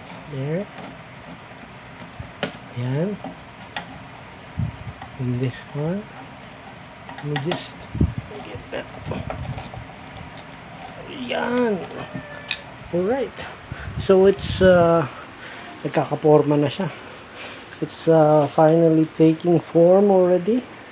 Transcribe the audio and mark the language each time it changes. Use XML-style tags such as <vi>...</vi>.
<en>There.</en> <tl>Ayan.</tl> <en>And this one, let me just get that.</en> <tl>Ayan. Alright.</tl> <en>So it's</en> <tl>nagkakaporma na siya.</tl> <en>It's finally taking form already.</en>